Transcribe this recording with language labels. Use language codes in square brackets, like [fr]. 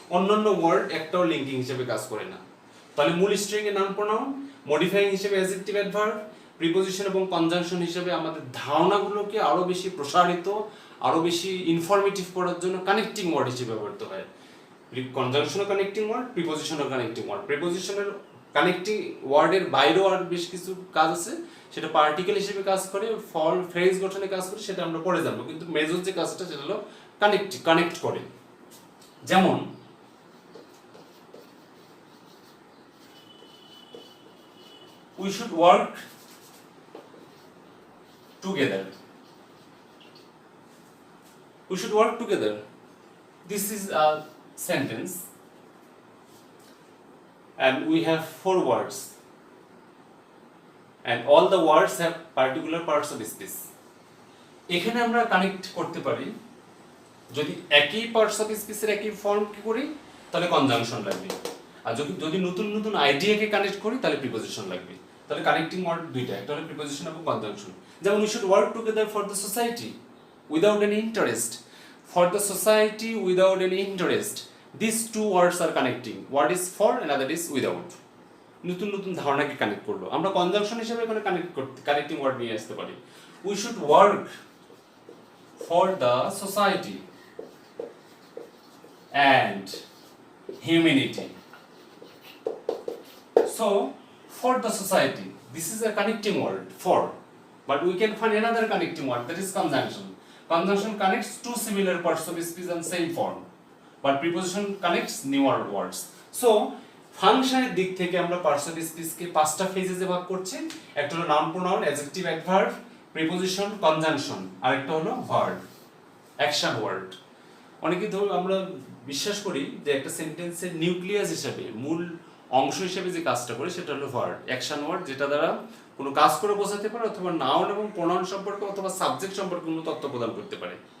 [bn] অন্যান্য ওয়ার্ড একটাও লিঙ্কিং হিসেবে কাজ করে না। তাহলে মূল স্ট্রিং এর নাউন প্রোনাউন, মডিফাইং হিসেবে অ্যাডজেক্টিভ অ্যাডভার্ব, প্রিপজিশন এবং কনজাংশন হিসেবে আমাদের ধারণাগুলোকে আরো বেশি প্রসারিত, আরো বেশি ইনফরমেটিভ করার জন্য কানেক্টিং ওয়ার্ড হিসেবে ব্যবহৃত হয়। কনজাংশনও connecting word, প্রিপজিশনও connecting word. প্রিপজিশনের connecting ওয়ার্ডের বাইরেও আর বেশ কিছু কাজ আছে, সেটা পার্টিকেল হিসেবে কাজ করে, ফর্ম ফ্রেজ গঠনে কাজ করে, সেটা আমরা পরে জানবো। কিন্তু মেজর যে কাজটা সেটা হলো কানেক্ট করে। [en] যেমন we should work together. We should work together. This is a sentence and we have 4 words and all the words have particular parts of speech. [bn] এখানে আমরা কানেক্ট করতে পারি, যদি একই পার্টস অফ স্পিচের একই ফর্ম কি করি তাহলে কনজাংশন লাগবে, আর যদি নতুন নতুন আইডিয়াকে কানেক্ট করি তাহলে প্রিপজিশন লাগবে। তাহলে কানেক্টিং ওয়ার্ড দুইটা, একটা হলো প্রিপজিশন এবং কনজাংশন। [en] যেমন we should work together for the society without any interest. For the society without any interest, this two words are connecting. Word is for and other is without. [bn] নতুন নতুন ধারণাকে connect করলো। আমরা conjunction হিসেবে এখানে connecting word নিয়ে আসতে পারি। [en] We should work for the society and humanity. So for the society, this is a connecting word, for, but we can find another connecting word, that is conjunction. Conjunction connects two similar parts of speech and same form, but preposition connects newer words. [bn] So ফাংশনের দিক থেকে আমরা parts of স্পিচকে 5টা ফেজে ভাগ করছি। একটা হলো noun pronoun, adjective adverb, preposition, conjunction, আর একটা হলো ভার্ব, অ্যাকশন ওয়ার্ড। অনেকে ধরো আমরা বিশ্বাস করি যে একটা সেন্টেন্সের নিউক্লিয়াস হিসেবে, মূল অংশ হিসেবে যে কাজটা করে সেটা হলো ভার্ব, অ্যাকশন ওয়ার্ড, যেটা দ্বারা কোনো কাজ করে বোঝাতে পারে, অথবা নাউন এবং প্রোনাউন সম্পর্কে অথবা সাবজেক্ট সম্পর্কে কোনো তথ্য প্রদান করতে পারে।